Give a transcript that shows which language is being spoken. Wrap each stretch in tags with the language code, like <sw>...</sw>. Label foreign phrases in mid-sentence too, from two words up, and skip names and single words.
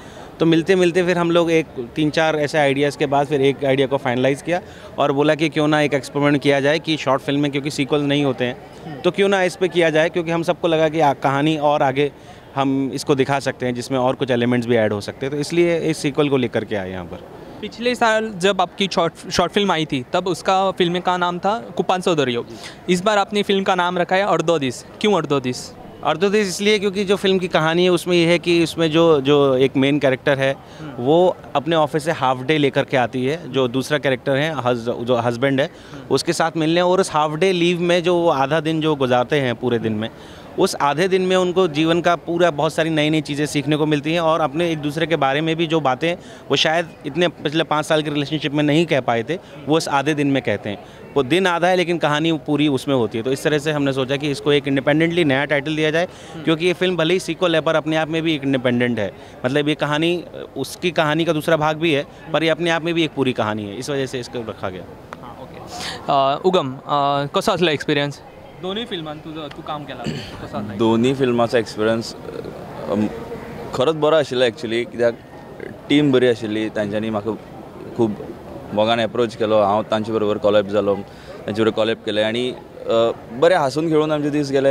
<hi>तो मिलते मिलते फिर हम लोग एक 3-4 ऐसे आइडियाज़ के बाद फिर एक आइडिया को फाइनलाइज़ किया और बोला कि क्यों ना एक एक्सपेरिमेंट किया जाए कि शॉर्ट फिल्म में क्योंकि सीक्वल नहीं होते हैं तो क्यों ना इस पे किया जाए, क्योंकि हम सबको लगा कि कहानी और आगे हम इसको दिखा सकते हैं जिसमें और कुछ एलिमेंट्स भी ऐड हो सकते हैं. तो इसलिए इस सीक्वल को लेकर के आए यहाँ पर. पिछले साल जब आपकी शॉर्ट फिल्म आई थी तब उसका फिल्म का नाम था कुपांचो दर्यो. इस बार आपने फिल्म का नाम रखा है अर्दो दीस. क्यों अर्दो दीस? अर्दो दीस इसलिए क्योंकि जो फिल्म की कहानी है उसमें यह है कि उसमें जो एक</hi> <en>main character</en> <hi>है वो अपने ऑफिस से</hi> <en>half day</en> <hi>लेकर के आती है. जो दूसरा कैरेक्टर है जो हस्बैंड है उसके साथ मिलने, और उस</hi> <en>half day leave</en> <hi>में जो वो आधा दिन जो गुजारते हैं पूरे दिन में, उस आधे दिन में उनको जीवन का पूरा बहुत सारी नई नई चीज़ें सीखने को मिलती हैं और अपने एक दूसरे के बारे में भी जो बातें वो शायद इतने पिछले 5 साल के रिलेशनशिप में नहीं कह पाए थे, वो उस आधे दिन में कहते हैं. वो दिन आधा है लेकिन कहानी पूरी उसमें होती है. तो इस तरह से हमने सोचा कि इसको एक इंडिपेंडेंटली नया टाइटल दिया जाए, क्योंकि ये फिल्म भले ही सीक्वल है पर अपने आप में भी एक इंडिपेंडेंट है. मतलब ये कहानी उसकी कहानी का दूसरा भाग भी है पर ये अपने आप में भी एक पूरी कहानी है. इस वजह से इसको रखा गया. ओके.</hi> <kok>उगम, कसो आसलो एक्सपिरियन्स? दोन्ही फिल्मांत तू काम केलां, कसो आसलो? दोन्ही फिल्माचो एक्सपिरियन्स खरोच बरो आशिल्लो एक्चुली, कित्याक टीम बरी आशिल्ली. तांच्यांनी म्हाका खूब मोगान एप्रोच केलो, हांव तांचे बरोबर कॉलेब जालो, तांचे बरोबर कॉलेब केलें आनी बरें हांसून खेळून आमचे दीस गेले.</kok>